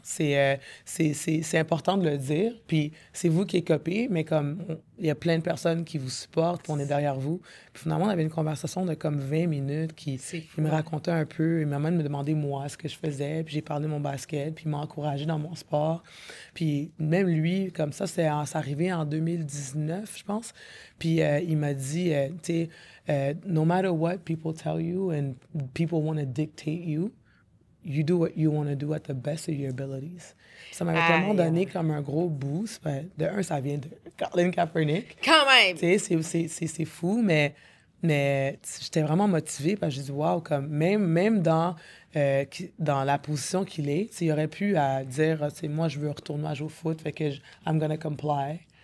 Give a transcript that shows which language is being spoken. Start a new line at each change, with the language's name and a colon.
French: C'est important de le dire. Puis c'est vous qui êtes copié, mais comme il y a plein de personnes qui vous supportent, puis on est derrière vous. Puis finalement, on avait une conversation de comme 20 minutes qui me racontait un peu. Il m'a même demandé moi ce que je faisais, puis j'ai parlé de mon basket, puis il m'a encouragé dans mon sport. Puis même lui, comme ça, c'est arrivé en 2019, je pense. Puis il m'a dit, tu sais,
English: no matter what people tell you and people want to dictate you, you do what you want to do at the best of your abilities.
French: Ça m'avait tellement donné comme un gros boost. Ben, de un, ça vient de Colin Kaepernick. Quand même! Tu sais, c'est fou, mais j'étais vraiment motivée parce que j'ai dit, wow, comme même dans la position qu'il est, il aurait pu dire, moi, je veux retourner à jouer au foot, fait que
English: I'm gonna comply.